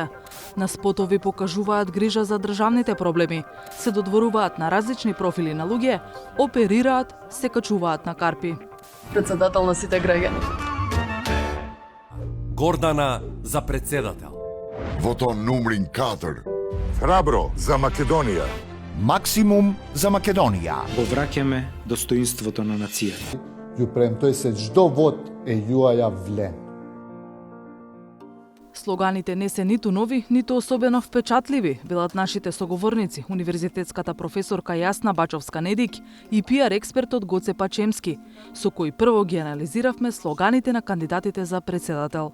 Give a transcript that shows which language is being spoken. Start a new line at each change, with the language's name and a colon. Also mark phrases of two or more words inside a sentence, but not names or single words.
Macedonian: На спотови покажуваат грижа за државните проблеми, се додворуваат на различни профили на луѓе, оперираат, се качуваат на карпи. Председател на сите граѓани. Гордана за председател.
Albanian: Voton numrin katër.
Macedonian: Храбро за Македонија. Максимум за Македонија. Повраќаме достоинството на нацијата.
Albanian: Ju premtoj se çdo vot e juaja vlen.
Macedonian: Слоганите не се ниту нови, ниту особено впечатливи, велат нашите соговорници, универзитетската професорка Јасна Бачовска-Недик и пиар експертот Гоце Пачемски, со кој прво ги анализиравме слоганите на кандидатите за председател.